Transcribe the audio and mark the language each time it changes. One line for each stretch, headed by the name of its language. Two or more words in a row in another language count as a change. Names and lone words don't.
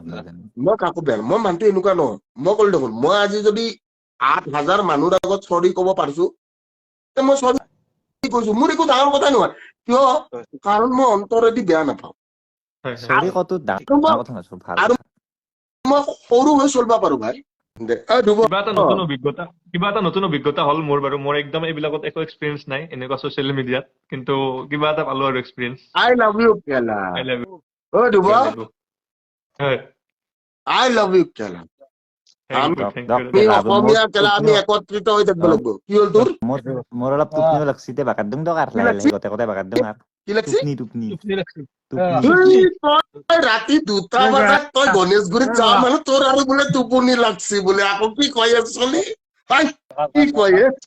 Assamese: মই কাকো বেয়া মই মানুহটো এনেকুৱা নহয় মই ক'লো দেখোন মই আজি যদি 8,000 মানুহৰ আগত চৰি ক'ব পাৰিছো মই চৰি কৈছো মোৰ একো ডাঙৰ কথা নহয় কিয় কাৰণ মই অন্তৰেদি বেয়া নাপাওঁ চৰি কতো ডাঙৰ কথা নাছিল ভাল আৰু মই সৰু হৈ চলিব পাৰো ভাই কিবা এটা নতুন অভিজ্ঞতা হ'ল মোৰ বাৰু মোৰ একদম এইবিলাকত একো এক্সপিৰিয়েঞ্চ নাই এনেকুৱা
English: social mediaত
Assamese: কিন্তু কিবা এটা পালো আৰু এক্সপিৰিয়েঞ্চ
English: I love you কেলা I love you I love you
Assamese: কেলা আমি অসমীয়া কেলা আমি একত্ৰিত হৈ থাকিব লাগিব কি হ'ল তোৰ মোৰ অলপ টোপনিও লাগছি বাগাত দিম দক লাহে লাহে গোটেই বাগাত দিম কি লাগছি টোপনি টোপনি টোপনি লাগছে টোপনি এই তই ৰাতি 2টা বজাত তই গণেশগুৰিত যোৱা মানুহ তোৰ আৰু বোলে টোপনি লাগছি বোলে আকৌ কি কয় চলি কি কয়